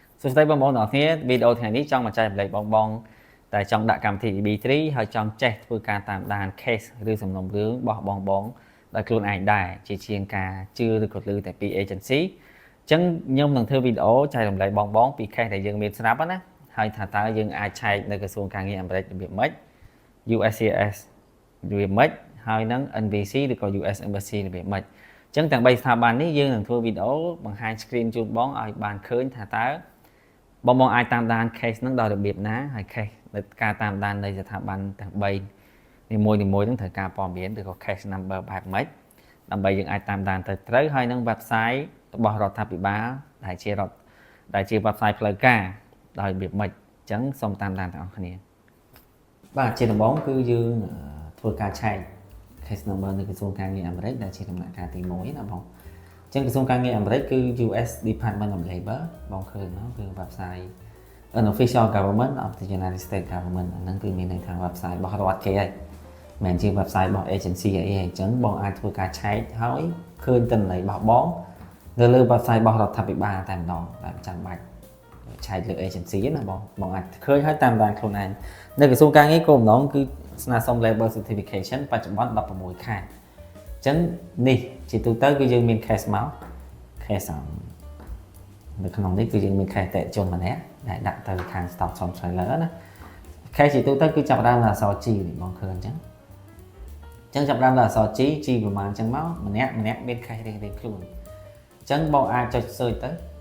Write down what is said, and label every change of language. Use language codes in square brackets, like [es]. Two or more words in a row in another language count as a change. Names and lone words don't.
[km] សួស្តីបងប្អូនទាំងអស់គ្នាវីដេអូថ្ងៃនេះចង់មកចែករំលែកបងតែចង់ដាក់កម្មវិធី B3 ហើយចង់ចេះធ្វើការតាមដាន case ឬសំណុំរឿងរបស់បងដោយខ្លួនឯងដែរជាជាងការជឿឬក៏ឮតែពី agency អញ្ចឹងខ្ញុំនឹងធ្វើវីដេអូចែករំលែកបងពី case ដែលយើងមានស្រាប់ណាហើយថាតើយើងអាចឆែកនៅក្រសួងការងារអាមេរិករបៀបម៉េច USCIS របៀបម៉េចហើយនឹង NBC ឬក៏ US Embassy របៀបម៉េចអញ្ចឹងទាំង3ស្ថាប័ននេះយើងនឹងធ្វើវីដេអូបង្ហាញ screen ជូនបងឲ្យបានឃើញថាតើបងអាចតាមដាន case ហ្នឹងដោយរបៀបណាហើយ case នៃការតាមដាននៃស្ថាប័នទាំង3នីមួយៗហ្នឹងត្រូវការព័ត៌មានឬក៏ [en] case number [km] បែបម៉េចដើម្បីយើងអាចតាមដានទៅត្រូវហើយ នឹង website របស់រដ្ឋាភិបាលដែលជា website ផ្លូវការដោយរបៀបម៉េចអញ្ចឹងសូមតាមដានទាំងអស់គ្នាបាទជាដំបូងគឺយើងធ្វើការឆែក [en] case number [km] នៅក្រសួងការងារអាមេរិកដែលជាដំណាក់កាលទី1ណាបងអញ្ចឹងក្រសួងការងារ អាមេរិកគឺ US Department of Labor បងឃើញហ្នឹងគឺ [en] website an official government of the United States government [km] ហ្នឹងគឺមានន័យថា website របស់រដ្ឋគេហើយមិនជា website របស់ agency អីអញ្ចឹង បងអាចធ្វើការឆែកហើយឃើញទិន្នន័យរបស់បងនៅលើ website របស់រដ្ឋាភិបាលតែម្ដងដែលចាំបាច់ឆែកលើ agency ណាបងអាចឃើញហើយតាមដានខ្លួនឯងនៅក្រសួងការងារគោលបំណងគឺស្នើសុំ [en] labor certification [km] បច្ចុប្បន្ន16ខែអញ្ចឹងនេះជាទូទៅគឺយើងមាន case មក case នៅក្នុងនេះគឺយើងមាន case តេជនម្នាក់ដែលដាក់ទៅខាង [en] stock option trailer [km] ណា case ជាទូទៅគឺចាប់ផ្ដើមដោយអក្សរ G បងឃើញអញ្ចឹងចាប់ផ្ដើមដោយអក្សរ G ប្រហែលអញ្ចឹងមកម្នាក់មាន case រៀងខ្លួនអញ្ចឹងបងអាចចុច search ទៅ